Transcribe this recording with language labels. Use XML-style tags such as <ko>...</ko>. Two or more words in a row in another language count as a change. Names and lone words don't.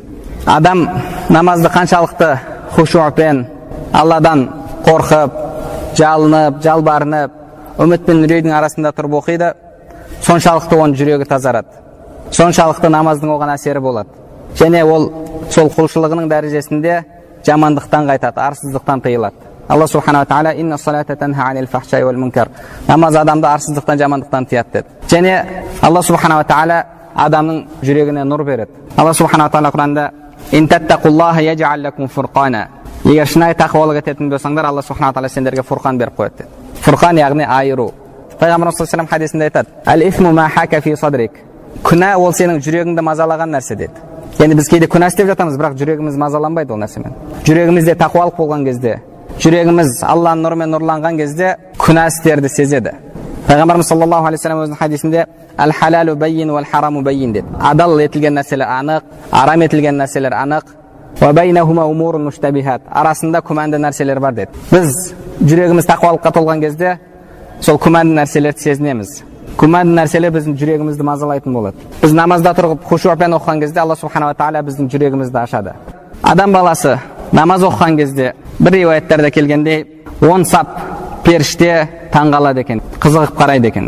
<kk>Адам намазды қаншалықты хушуъпен, Алладан қорқып, жалынып, жалбарынып, үміт пен үрейдің арасында тұрып оқиды, соншалықты оның жүрегі тазарады. Соншалықты намаздың оған әсері болады. Және ол сол құлшылығының дәрежесінде жамандықтан қайтады, арсыздықтан тыйылады. Алла субханала тағала</kk> <ar>إن الصلاة تنهى عن الفحشاء والمنكر.</ar> <kk>Намаз адамды арсыздықтан, жамандықтан тыяды деді. Және Алла субханала тағала адамның жүрегіне нұр береді. Алла субханала тағала Құранда</kk> <ar>إن تتقوا الله يجعل لكم فرقانا.</ar> <kk>Егер шынайы тақуалық ететін болсаңдар, Алла субханала тағала сендерге фурқан беріп қояды деді. Фурқан яғни айыру. Пайғамбарымыз саллаллаху алейхи вассалам хадисінде айтады:</kk> <ar>"الإثم ما حاك في صدرك."</ar> <kk>Күнә ол сенің жүрегіңді мазалаған нәрсе деді. Енді біз кейде күнә істеп жатамыз, бірақ жүрегіміз мазаланбайды ол нәрсемен. Жүрегімізде тақуалық болған кезде, жүрегіміз Алланың нұрымен нұрланған кезде күнә істерді сезеді. Пайғамбарымыз саллаллаху алейхи вассалам өзінің хадисінде</kk> <ar>"الحلال بين والحرام بين"</ar> <kk>деді. Адал етілген нәрселер анық, арам етілген нәрселер анық.</kk> <ar>وبينهما أمور مشتبهات.</ar> <kk>Арасында күмәнді нәрселер бар деді. Біз жүрегіміз тақуалыққа толған кезде сол күмәнді нәрселерді сезінеміз. Күмәнді нәрселер біздің жүрегімізді мазалайтын болады. Біз намазда тұрып хушуъпен оқыған кезде Алла субханала тағала біздің жүрегімізді ашады. Адам баласы намаз оқыған кезде бір риуаяттарда келгенде 10 сап періште таңғалады екен, қызығып қарайды екен.</kk>